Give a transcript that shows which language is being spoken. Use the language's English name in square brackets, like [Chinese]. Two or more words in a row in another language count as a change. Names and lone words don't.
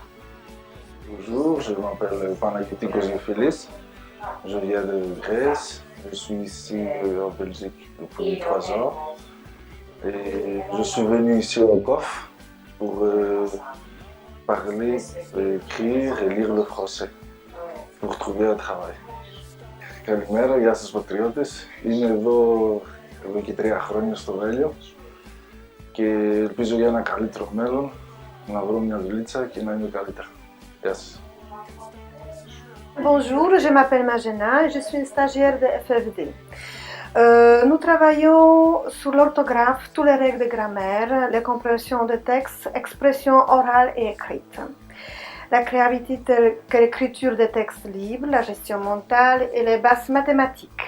[French] Bonjour, je m'appelle Panagiotikos Gefilis, je viens de Grèce, je suis ici en Belgique depuis 3 ans et je suis venu ici au COF pour parler, écrire et lire le français pour trouver un travail. [Greek] Καλημέρα, γεια σας πατριώτες. Είμαι εδώ και 3 χρόνια στο Βέλγιο και ελπίζω για ένα καλύτερο μέλλον να βρω μια δουλίτσα και να είμαι καλύτερα. Γεια σας. [French] Bonjour, je m'appelle Magena et je suis stagiaire de FFD. Nous travaillons sur l'orthographe, toutes les règles de grammaire, les compréhensions de textes, expressions orales et écrites, la créativité telle que l'écriture des textes libres, la gestion mentale et les bases mathématiques.